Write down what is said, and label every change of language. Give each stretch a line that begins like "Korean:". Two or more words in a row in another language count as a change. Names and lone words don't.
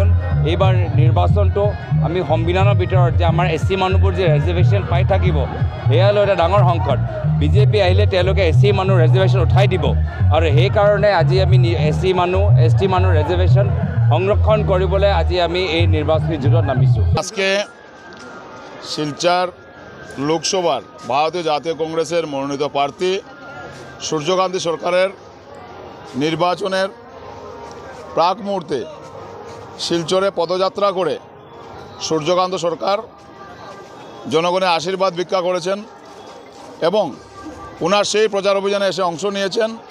Assamese: এইবাৰ নিৰ্বাচনটো আমি সংবিধানৰ ভিতৰত যে আমাৰ এছ চি মানুহবোৰ যে ৰিজাৰ্ভেশ্যন পাই থাকিব, সেয়ালৈ এটা ডাঙৰ সংকট। বিজেপি আহিলে তেওঁলোকে এছ চি মানুহ ৰিজাৰ্ভেশ্যন উঠাই দিব, আৰু সেইকাৰণে আজি আমি এছ চি মানুহ এছ টি মানুহ ৰিজাৰ্ভেশ্যন সংৰক্ষণ কৰিবলৈ আজি আমি এই নির্বাচনী যুদ্ধত নামিছো।
Bangla: আজকে শিলচর লোকসভার ভারতীয় জাতীয় কংগ্রেসের মনোনীত প্রার্থী সূর্যকান্ত সরকারের নির্বাচনের প্রাক মুহূর্তে শিলচরে পদযাত্রা করে সূর্যকান্ত সরকার জনগণের আশীর্বাদ ভিক্ষা করেছেন এবং ওনার সেই প্রচার অভিযানে এসে অংশ নিয়েছেন।